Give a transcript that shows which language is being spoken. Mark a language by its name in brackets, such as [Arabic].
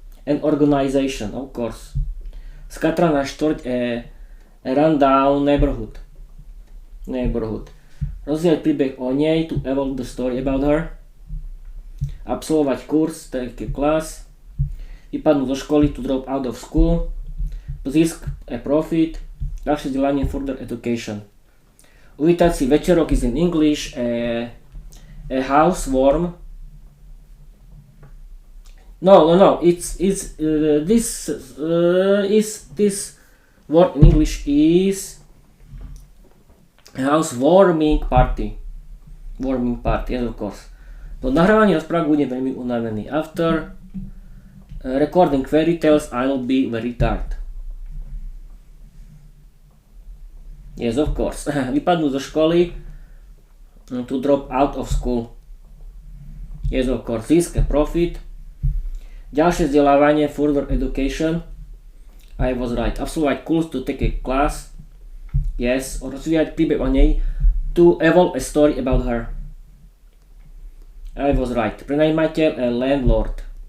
[English] An organization, of course. [Slovak] Skatraná štvrť, [English] a rundown neighborhood. Neighborhood. [Slovak] Rozvíjať príbeh o nej, [English] to evolve the story about her. [Slovak] Absolvovať kurz, [English] take a class. [Slovak] Vypadnúť zo školy, [English] to drop out of school. Zisk a profit. [Slovak] Ďalšie vzdelanie, [English] further education. [Slovak] Uvítať si večerok [English] is in English a housewarm. No. This word in English is housewarming party. Warming party, yes of course. [Slovak] Po nahrávaní rozprávok budem veľmi unavený. [English] After recording fairy tales, I'll be very tired. Yes, of course. [Slovak] Vypadnú zo školy, [English] to drop out of school. Yes, of course. Zisk a profit. [Slovak] Ďalšie vzdelávanie, [English] further education. I was right. [Slovak] Absolvovať kurz, [English] to take a class. Yes. [Slovak] Rozvíjať príbeh o nej, [English] to evolve a story about her. I was right. Prenajímateľ a landlord.